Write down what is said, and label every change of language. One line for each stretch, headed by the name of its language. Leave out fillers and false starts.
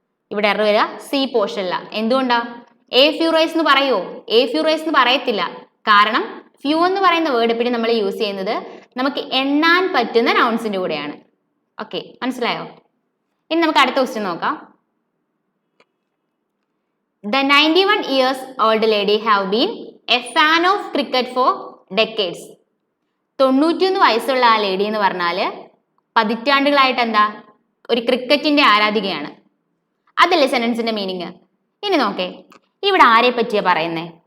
Malayalam: ഇവിടെ എറർ വരിക സി പോർഷനില. എന്തുകൊണ്ടാ? എ ഫ്യൂ റൈസ് എന്ന് പറയുമോ? എ ഫ്യൂ റൈസ് എന്ന് പറയത്തില്ല. കാരണം ഫ്യൂ എന്ന് പറയുന്ന വേർഡ് എപ്പോഴും നമ്മൾ യൂസ് ചെയ്യുന്നത് നമുക്ക് എണ്ണാൻ പറ്റുന്ന നൗൺസിന്റെ കൂടെയാണ്. ഓക്കെ, മനസ്സിലായോ? ഇനി നമുക്ക് അടുത്ത ക്വസ്റ്റ്യൻ നോക്കാം.
English: The 91 years old lady have been a fan of cricket for decades.
Malayalam: 91 വയസ്സുള്ള ആ ലേഡി എന്ന് പറഞ്ഞാല് പതിറ്റാണ്ടുകളായിട്ട് എന്താ? ഒരു ക്രിക്കറ്റിന്റെ ആരാധികയാണ്. അതല്ലേ സെന്റൻസിന്റെ മീനിങ്. ഇനി നോക്കേ, ഇവിടെ ആരെ പറ്റിയാ പറയുന്നേ?